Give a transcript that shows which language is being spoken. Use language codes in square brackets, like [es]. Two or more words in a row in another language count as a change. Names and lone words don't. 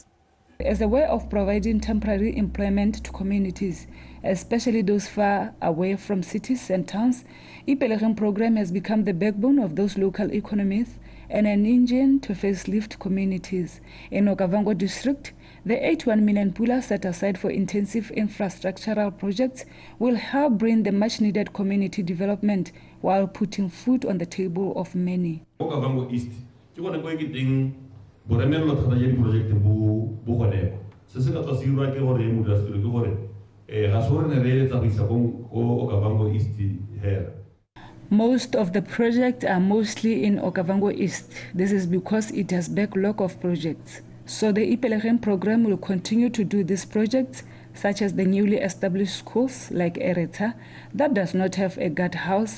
[en] As a way of providing temporary employment to communities, especially those far away from cities and towns, Ipelegeng program has become the backbone of those local economies and an engine to facelift communities. In Okavango District, the 81 million pula set aside for intensive infrastructural projects will help bring the much-needed community development while putting food on the table of many. [tn] Okavango East, boremelo thata ya di-project bo goneko se se ka tswa se dirwa ke gore e modulasetulo ke gore ga se gore ne re eletsa go isa ko Okavango East here. [en] Most of the projects are mostly in Okavango East. This is because it has backlog of projects. So the Ipelegeng program will continue to do these projects, such as the newly established schools like Ereta that does not have a guard house.